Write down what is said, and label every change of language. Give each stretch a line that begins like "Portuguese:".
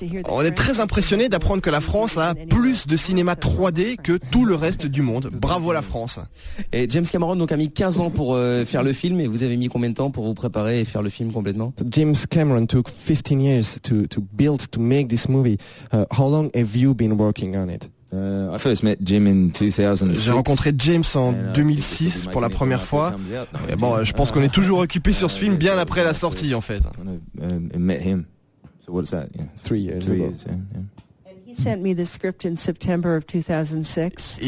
French: On est très impressionnés d'apprendre que la France a plus de cinéma 3D que tout le reste du monde. Bravo la France. Et James Cameron donc a mis 15 ans pour faire le film. Et vous avez mis combien de temps pour vous préparer et faire le film complètement?
English: James Cameron took 15 years to make this movie. How long have you been working on it? I first met Jim in 2006.
French: J'ai rencontré James en 2006 pour la première fois. Et bon, je pense qu'on est toujours occupé sur ce film bien après la sortie en fait.
English: Met him. So what is that? Yeah. 3 years. Sent me the script in September of 2006.